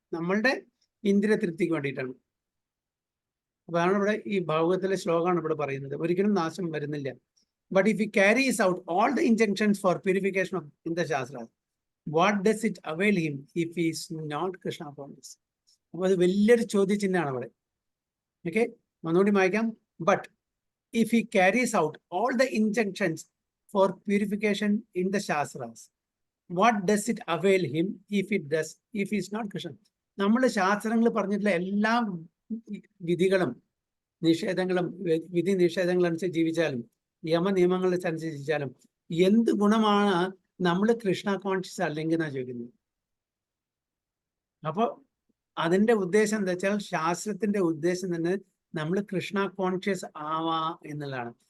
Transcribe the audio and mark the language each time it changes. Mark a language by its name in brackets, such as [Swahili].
[Malayalam] നമ്മളുടെ ഇന്ദ്രിയ തൃപ്തിക്ക് വേണ്ടിയിട്ടാണ്. അതാണ് ഇവിടെ ഈ ഭാഗവത്തിലെ ശ്ലോകമാണ് ഇവിടെ പറയുന്നത്. ഒരിക്കലും നാശം വരുന്നില്ല. [English] But if he carries out all the injunctions for purification of in the Shastra, what does it avail him if he is not Krishna conscious? [Malayalam] അപ്പൊ അത് വലിയൊരു ചോദ്യചിഹ്നമാണ് അവിടെ. ഓക്കെ, ഒന്നുകൂടി വായിക്കാം. [English] But if he carries out all the injunctions for purification in the Shastras, what does it avail him if he is not Krishna? [Malayalam] നമ്മൾ ശാസ്ത്രങ്ങൾ പറഞ്ഞിട്ടുള്ള എല്ലാ വിധികളും നിഷേധങ്ങളും വിധി നിഷേധങ്ങൾ അനുസരിച്ച് ജീവിച്ചാലും യമ നിയമങ്ങൾ അനുസരിച്ച് ജീവിച്ചാലും എന്ത് ഗുണമാണ് നമ്മൾ കൃഷ്ണ കോൺഷ്യസ് അല്ലെങ്കിൽ എന്നാ ചോദിക്കുന്നത്. അപ്പൊ അതിന്റെ ഉദ്ദേശം എന്താ വെച്ചാൽ ശാസ്ത്രത്തിന്റെ ഉദ്ദേശം തന്നെ നമ്മൾ കൃഷ്ണ കോൺഷ്യസ് ആവാ എന്നുള്ളതാണ്.